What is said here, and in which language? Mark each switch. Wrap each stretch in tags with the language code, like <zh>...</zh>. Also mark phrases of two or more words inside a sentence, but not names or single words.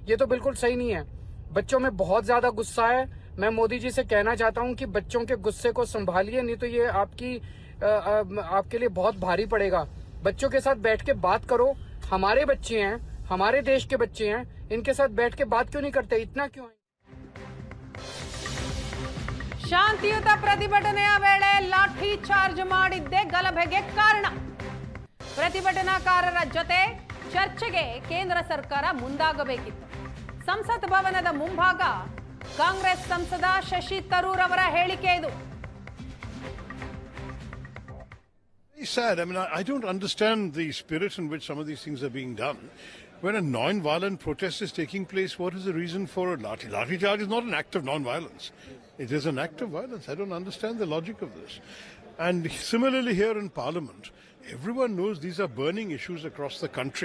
<hi>ये तो बिल्कुल सही नहीं है. बच्चों में बहुत ज्यादा गुस्सा है. मैं मोदी जी से कहना चाहता हूँ कि बच्चों के गुस्से को संभालिए, नहीं तो ये आपके लिए बहुत भारी पड़ेगा. बच्चों के साथ बैठ के बात करो. हमारे बच्चे हैं, हमारे देश के बच्चे हैं, इनके साथ बैठ के बात क्यों नहीं करते? इतना क्यों है?</hi> <kn>ಶಾಂತಿಯುತ ಪ್ರತಿಭಟನೆಯ ವೇಳೆ ಲಾಠಿ ಚಾರ್ಜ್ ಮಾಡಿದ್ದೇ ಗಲಭೆಗೆ ಕಾರಣ. ಪ್ರತಿಭಟನಾಕಾರರ ಜೊತೆ ಚರ್ಚೆಗೆ ಕೇಂದ್ರ ಸರ್ಕಾರ ಮುಂದಾಗಬೇಕಿತ್ತು. ಸಂಸತ್ ಭವನದ ಮುಂಭಾಗ ಕಾಂಗ್ರೆಸ್ ಸಂಸದ ಶಶಿ ತರೂರ್ ಅವರ ಹೇಳಿಕೆ ಇದು.</kn> <en>Very sad. I mean, I don't understand the spirit in which some of these things are being done. When a non-violent protest is taking place, what is the reason for a lathi? Lathi charge is not an act of non-violence. It is an act of violence. I don't understand the logic of this. And similarly here in Parliament, everyone knows these are burning issues across the country.</en>